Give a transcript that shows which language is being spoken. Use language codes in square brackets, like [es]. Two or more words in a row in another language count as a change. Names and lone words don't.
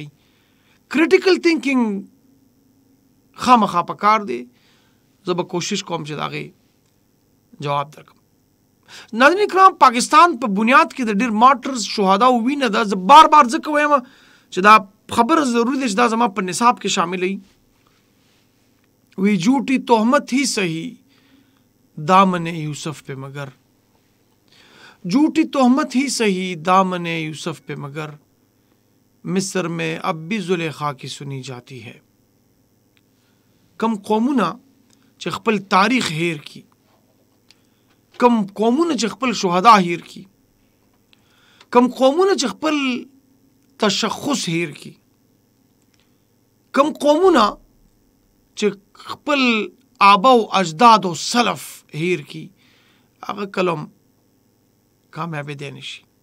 [en] critical thinking [ps] خامخا پکار دی. زه به کوشش کوم چې د هغې جواب درکړم. ناظرین کرام پاکستان په بنیاد کې د ډیر مارټرز شهدا او وینه ده. زه بار بار ځکه وایم چې دا خبره ضروري ده چې دا زما په نصاب کې شامل وي. [ur] وی جھوٹی تہمت ہی سہی دامن یوسف پہ مگر، جھوٹی تہمت ہی سہی دامن یوسف پہ مگر، مصر میں اب بھی زلیخا کی سنی جاتی ہے. [ps] کم قومونه چې خپل تاریخ هیر کی، کم قومونه چې خپل شهدا هیر کی، کم قومونه چې خپل تشخص هیر کی، کم قومونه چې خپل آبا او اجداد او سلف هیر کی، هغه کلم کامیابی دی نشي.